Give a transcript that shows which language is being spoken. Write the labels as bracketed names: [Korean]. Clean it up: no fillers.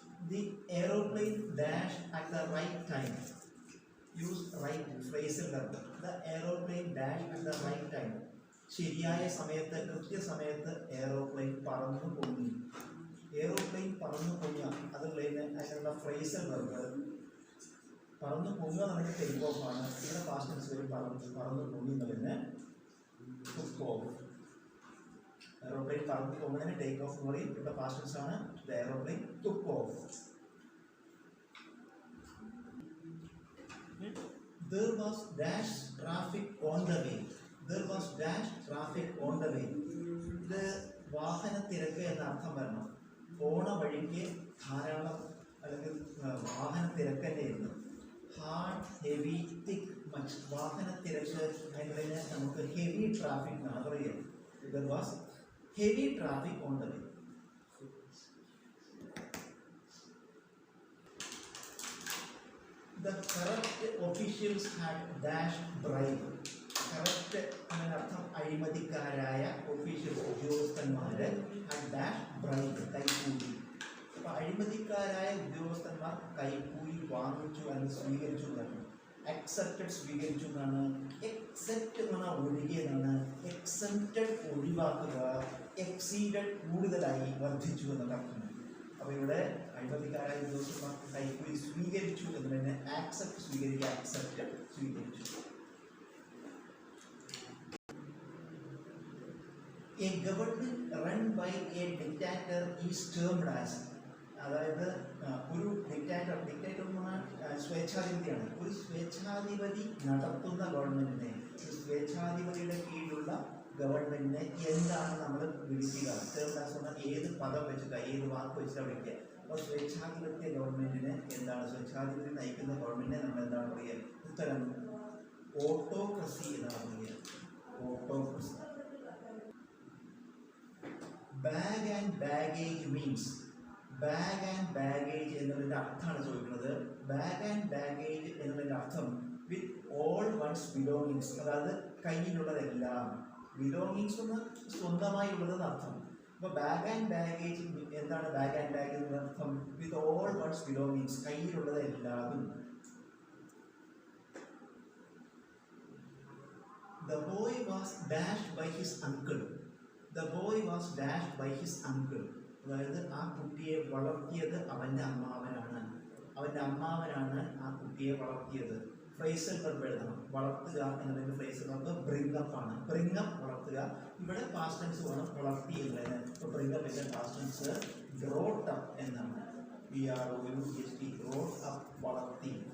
[English] The aeroplane dashed at the right time. Use right phrasal verb. The aeroplane dashed at the right time. [Malayalam] ശരിയായ സമയത്ത്, കൃത്യസമയത്ത് aeroplane പറന്നു പൊങ്ങി. Aeroplane പറന്നു പൊങ്ങുക, അതുള്ള അതിനുള്ള ഫ്രേസൽ വെർബ് പറന്ന് പൊങ്ങുക എന്നുണ്ടെങ്കിൽ ടേക്ക് ഓഫ് ആണ്. ഇവിടെ പാസ്റ്റ് ടെൻസ് വരും പറന്ന് പൊങ്ങി എന്നുള്ളതിന് ടുക്ക് ഓഫ്. എയറോപ്ലെയിൻ പറന്ന് പൊങ്ങുന്നതിന് ടേക്ക് ഓഫ് എന്ന് പറയും. ഇവിടെ പാസ്റ്റ് ടെൻസ് ആണ്. [English] The aeroplane took off. There was dash traffic on the way. There was dash traffic on the way. [Malayalam] ഇത് വാഹന തിരക്ക് എന്ന അർത്ഥം വരണം. പോണ വഴിക്ക് ധാരാളം അല്ലെങ്കിൽ വാഹന തിരക്ക് തന്നെയായിരുന്നു. ഹാർഡ്, ഹെവി, തിക്ക്, മച്ച്. വാഹന തിരക്ക് അതിനെ നമുക്ക് ഹെവി ട്രാഫിക് എന്നാണ് പറയുക. [English] There was heavy traffic on the way. The corrupt officials had dashed bribe. [Malayalam] Correct അതിനർത്ഥം അഴിമതിക്കാരായ ഒഫീഷ്യൽസ് ഉദ്യോഗസ്ഥന്മാര് [English] had dashed bribe, [Malayalam] കൈക്കൂലി. അപ്പൊ അഴിമതിക്കാരായ ഉദ്യോഗസ്ഥന്മാർ കൈക്കൂലി വാങ്ങിച്ചു അല്ലെങ്കിൽ സ്വീകരിച്ചു എന്നാണ്. അക്സെപ്റ്റഡ് സ്വീകരിച്ചു എന്നാണ്. എക്സെപ്റ്റ് എന്ന് പറഞ്ഞാൽ ഒഴികിയതാണ്. എക്സെപ്റ്റഡ് ഒഴിവാക്കുക. എക്സീഡഡ് കൂടുതലായി വർദ്ധിച്ചു എന്നൊക്കെ അർത്ഥം. അപ്പോൾ ഇവിടെ അഴിമതിക്കാരായ ഉദ്യോഗസ്ഥന്മാർ കൈക്കൂലി സ്വീകരിച്ചു എന്നതിനെ ആക്സെപ്റ്റ് സ്വീകരിക്കുക, അക്സെപ്റ്റ് സ്വീകരിച്ചു. [English] A government run by a dictator is termed as, [Malayalam] അതായത് ഒരു ഡിക്റ്റാറ്റർ എന്ന് പറഞ്ഞാൽ സ്വേച്ഛാധിപതിയാണ്. ഒരു സ്വേച്ഛാധിപതി നടത്തുന്ന ഗവൺമെന്റിനെ, ഒരു സ്വേച്ഛാധിപതിയുടെ കീഴിലുള്ള ഗവൺമെന്റിനെ എന്താണ് നമ്മൾ വിളിക്കുക? ടേംഡ് ആസ് പറഞ്ഞാൽ ഏത് പദം വെച്ചിട്ടാ, ഏത് വാക്ക് വെച്ചിട്ടാണ് വിളിക്കുക? അപ്പോൾ സ്വേച്ഛാധിപത്യ ഗവൺമെന്റിനെ എന്താണ്, സ്വേച്ഛാധിപതി നയിക്കുന്ന ഗവൺമെന്റിനെ നമ്മൾ എന്താണ് പറയുക? ഉത്തരം ഓട്ടോക്രസി എന്നാണ് പറയുക. Autocracy. Bag and baggage means, bag and baggage എന്നതിൻ്റെ അർത്ഥമാണ് ചോദിക്കുന്നത്. ബാഗ് ആൻഡ് ബാഗേജ് എന്നതിൻ്റെ അർത്ഥം വിത്ത് ഓൾ വൺസ് ബിലോങ്ങിങ്സ്, അതായത് കയ്യിലുള്ളതെല്ലാം. ബിലോങ്ങിങ്സ് എന്ന് സ്വന്തമായി ഉള്ളതെന്ന് അർത്ഥം. അപ്പോൾ ബാഗ് ആൻഡ് ബാഗേജ് എന്താണ്? ബാഗ് ആൻഡ് ബാഗേജ് എന്ന അർത്ഥം with all once belongings, കയ്യിലുള്ളതെല്ലാതും. [English] The boy was dashed by his uncle. The boy was dashed by his uncle. [Malayalam] അതായത് ആ കുട്ടിയെ വളർത്തിയത് അവൻ്റെ അമ്മാവനാണ്. അവൻ്റെ അമ്മാവനാണ് ആ കുട്ടിയെ വളർത്തിയത്. ഫ്രേസൽ വെർബ് എഴുതണം. വളർത്തുക എന്നതിൻ്റെ ഫ്രേസൽ വെർബ് ബ്രിങ് അപ്പ് ആണ്. ബ്രിങ് അപ്പ് വളർത്തുക. ഇവിടെ പാസ്റ്റ് ടെൻസ് വേണം വളർത്തി എന്നുള്ളതിന്. ഇപ്പോൾ bring അപ്പിൻ്റെ past tense brought up എന്നാണ്. BROUGHT, ബ്രോട്ട് അപ്പ്, വളർത്തി.